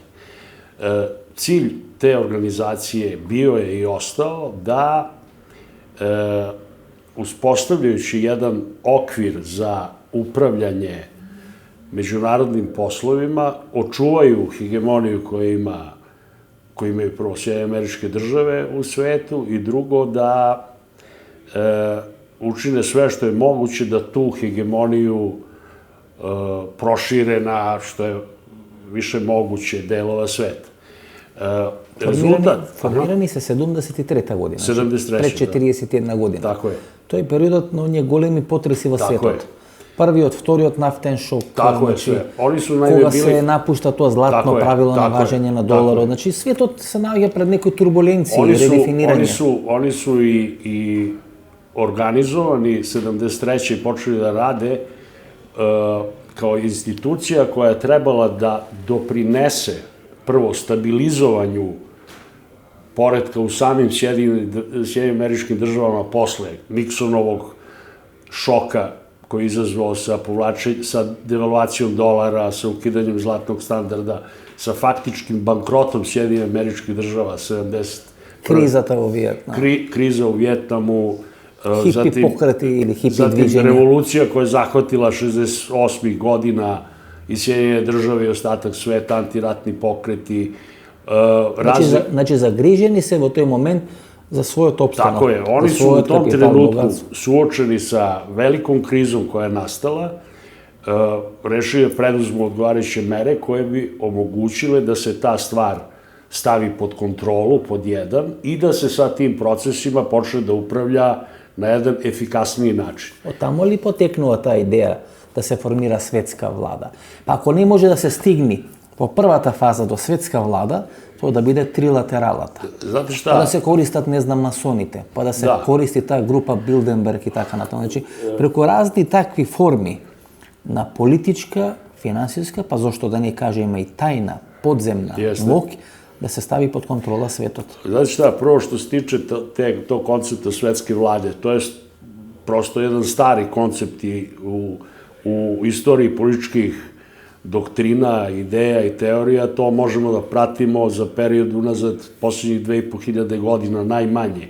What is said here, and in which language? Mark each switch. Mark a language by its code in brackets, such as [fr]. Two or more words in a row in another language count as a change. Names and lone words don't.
[sr] Cilj te organizacije bio je i ostao da, uspostavljajući jedan okvir za upravljanje međunarodnim poslovima, očuvaju hegemoniju koju imaju prvo Sjedinjene Američke Države u svetu i drugo da učine sve što je moguće da tu hegemoniju prošire na što je više moguće delova sveta. [mk] Формирани се 73-та година. 73-та, пред 41 година. [sr] Tako je. [mk] Тој е периодот на оние големи потреси во [sr] Tako [mk] светот. Првиот, вториот нафтен шок, [sr] Tako je sve. Oni su naime [mk] кога [sr] bili... [mk] се напушта тоа златно правило на важење на доларот. Значи светот се наоѓа пред некои турбуленции, редефинирање. [sr] Oni su i organizovani 73. i počeli da rade kao institucija koja je trebala da doprinese prvo stabilizovanju poretka u samim Sjedinjenim Američkim Državama posle Nixonovog šoka koji je izazvao sa devalvacijom dolara, sa ukidanjem zlatnog standarda, sa faktičkim bankrotom Sjedinjenih Američkih Država 70. [mk] Кризата во Виетнам. [sr] Kriza u Vjetnamu, [mk] Хипи пократи или хипи [sr] zatim [mk] движење. [sr] revolucija koja je zahvatila 68. godina i Sjedinjene Države i ostatak sveta, antiratni pokreti. [mk] Значи загрижени се во тој момент за својот опстанок. [sr] Tako je, oni su u tom trenutku suočeni sa velikom krizom koja je nastala, rešili da preduzmu odgovarajuće mere koje bi omogućile da se ta stvar stavi pod kontrolu, pod jedan, i da se sa tim procesima počne da upravlja na jedan efikasniji način. [mk] Од тамо ли потекнува таа идеја да се формира светска влада? Па ако не може да се стигне по првата фаза до светска влада, тоа да биде трилатералата. [sr] Znate šta? [mk] Па да се користат, не знам, масоните, па да се користи таа група Билденберг и така натаму. Значи, преку разни такви форми на политичка, финансиска, па зошто да не кажеме и тајна, подземна мок, [sr] da se stavi pod kontrola svetот. Znate šta, prvo što se tiče tog koncepta svetske vlade, to je prosto jedan stari koncept u istoriji političkih doktrina, ideja i teorija, to možemo da pratimo za period unazad posljednjih 2500 godina najmanje.